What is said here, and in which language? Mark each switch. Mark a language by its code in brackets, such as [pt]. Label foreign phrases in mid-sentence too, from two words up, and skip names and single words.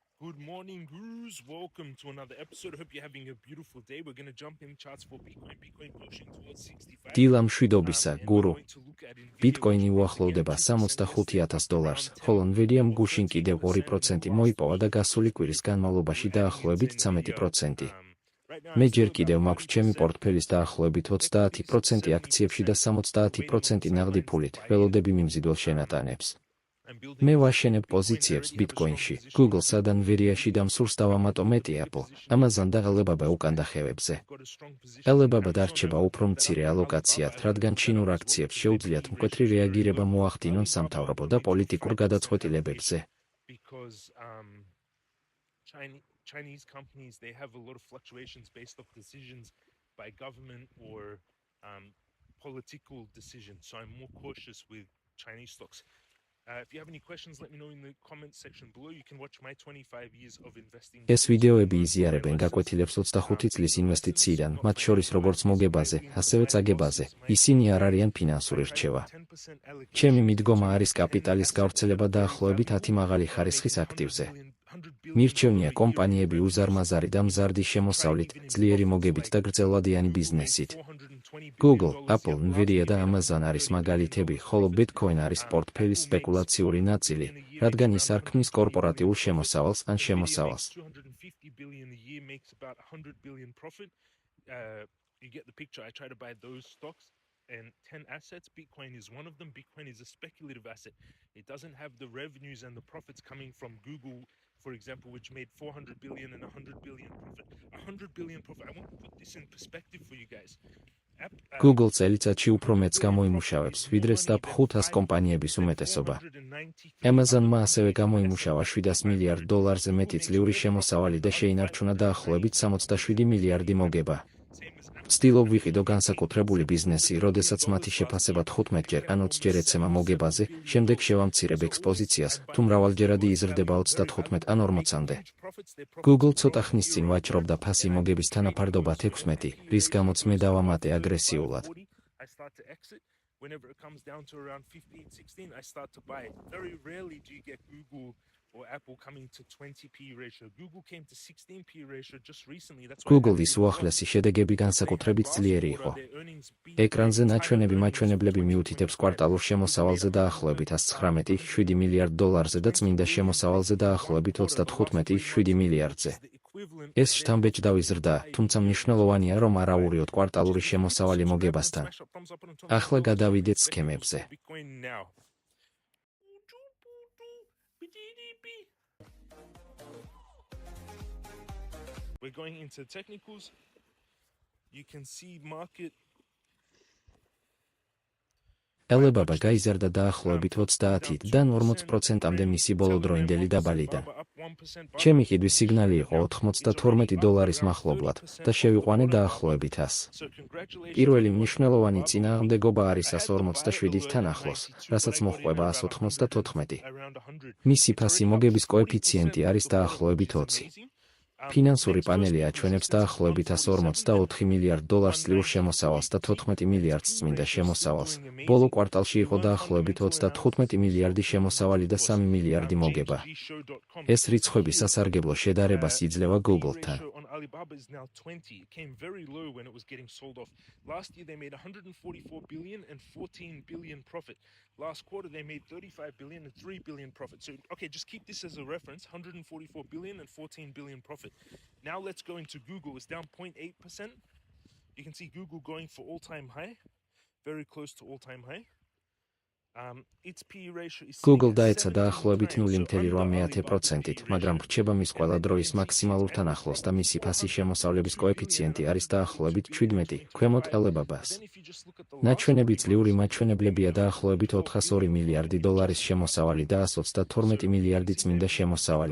[en] Good morning, gurus. Welcome to another episode. Hope you're having a beautiful day. We're going to jump in charts for Bitcoin. Bitcoin pushing towards 65. [ka] დილა მშვიდობისა, გურუ. [en] going to look at Nvidia, [ka] ბიტკოინი [en] which [ka] უახლოვდება [en] again, 2% $65,000, [ka] ხოლო Nvidia გუშინ კიდევ 2% მოიპოვა და გასული კვირის განმავლობაში დაახლოებით 13%. მე ჯერ კიდევ მაქვს ჩემი პორტფელის დაახლოებით 30% აქციებში და 70% ნაღდი ფულით. ველოდები მიმზიდველ შენატანებს. მე ვაშენებ პოზიციებს ბიტკოინში, Google-სა და Nvidia-ში და მსურს დავამატო მეტი Apple, Amazon და Alibaba უკან დახევებზე. Alibaba დარჩება უფრო მცირე ალოკაციად, რადგან ჩინურ აქციებს შეუძლიათ მკვეთრი რეაგირება მოახდინონ სამთავრობო და პოლიტიკურ გადაწყვეტილებებზე. [en] Chinese companies, they have a lot of fluctuations based off decisions by government or political decisions. So I'm more cautious with Chinese stocks. If you have any questions, let me know in the comment section below. You can watch my 25 years of investing. [ka] ეს ვიდეოები იზიარებენ გაკვეთილებს 25 წლის ინვესტიციიდან, მათ შორის როგორც მოგებაზე, ასევე წაგებაზე. ისინი არ არიან ფინანსური რჩევა. ჩემი მიდგომა არის კაპიტალის გავრცელება დაახლოებით 10 მაღალი ხარისხის აქტივზე. მირჩევნია კომპანიები უზარმაზარი და მზარდი შემოსავლით, ძლიერი მოგებით და გრძელვადიანი ბიზნესით. Google, Apple, Nvidia და Amazon არის მაგალითები, ხოლო Bitcoin არის პორტფელის სპეკულაციური ნაწილი, რადგან ის არ ქმნის კორპორატიულ შემოსავალს ან შემოსავალს. [en] And 10 assets, Bitcoin is one of them. Bitcoin is a speculative asset. It doesn't have the revenues and the profits coming from Google, for example, which made 400 billion and 100 billion profit. 100 billion profit. I want to put this in perspective for you guys. [ka] Google წელიწადში უფრო მეც გამოიმუშავებს, ვიდრე SAP 500 კომპანიების უმეტესობა. Amazon-მა ასევე გამოიმუშავა $700 მილიარდზე მეტი წლიური შემოსავალი და შეინარჩუნა დაახლოებით 67 მილიარდი მოგება. ვცდილობ ვიყიდო განსაკუთრებული ბიზნესი, როდესაც მათი შეფასება 15-ჯერ ან 20-ჯერ ეცემა მოგებაზე, შემდეგ შევამცირებ ექსპოზიციას, თუ მრავალჯერადი იზრდება 35 ან 40-მდე. Google ცოტა ხნის წინ ვაჭრობდა ფასი მოგების თანაფარდობად 16, რის გამოც მე დავამატე აგრესიულად. [en] Whenever it comes down to around 15, 16, I start to buy it. Very rarely do you get Google or Apple coming to 20p ratio. Google came to 16p ratio just recently. That's why [ka] Google-ის უახლესი შედეგები განსაკუთრებით ძლიერი იყო. ეკრანზე ნაჩვენები მაჩვენებლები მიუთითებს კვარტალურ შემოსავალზე დაახლოებით $119.7 მილიარდზე და წმინდა შემოსავალზე დაახლოებით $35.7 მილიარდზე. ეს შთამბეჭდავი ზრდა, თუმცა მნიშვნელოვანია, რომ არ ავურიოთ კვარტალური შემოსავალი მოგებასთან. ახლა გადავიდეთ სქემებზე. [en] We're going into technicals. You can see market. [ka] Alibaba გაიზარდა დაახლოებით 30-დან 40%-მდე მისი ბოლოდროინდელი დაბალიდან. ჩემი ყიდვის სიგნალი იყო $92 მახლობლად და შევიყვანე დაახლოებით 100. პირველი მნიშვნელოვანი წინააღმდეგობა არის 147-თან ახლოს, რასაც მოჰყვება 194. მისი ფასი მოგების კოეფიციენტი არის დაახლოებით 20. ფინანსური პანელი აჩვენებს დაახლოებით $144 მილიარდ წლიურ შემოსავალს და 14 მილიარდს წმინდა შემოსავალს. ბოლო კვარტალში იყო დაახლოებით 35 მილიარდი შემოსავალი და 3 მილიარდი მოგება. ეს რიცხვები სასარგებლო შედარებას იძლევა Google-თან. [en] Alibaba is now 20. It came very low when it was getting sold off. Last year they made 144 billion and 14 billion profit. Last quarter they made 35 billion and 3 billion profit. So okay, just keep this as a reference, 144 billion and 14 billion profit. Now let's go into Google. It's down 0.8%. You can see Google going for all-time high, very close to all-time high. Its P ratio is [ka] Google დაეცა დაახლოებით 0.8%-ით, მაგრამ რჩება მის ყველა დროის მაქსიმალურთან ახლოს და მისი ფასი შემოსავლების კოეფიციენტი არის დაახლოებით 17, ქვემოთ Alibaba-ს. ნაჩვენები ძლიური მაჩვენებლებია დაახლოებით $402 მილიარდი შემოსავალი და 132 მილიარდი წმინდა შემოსავალი.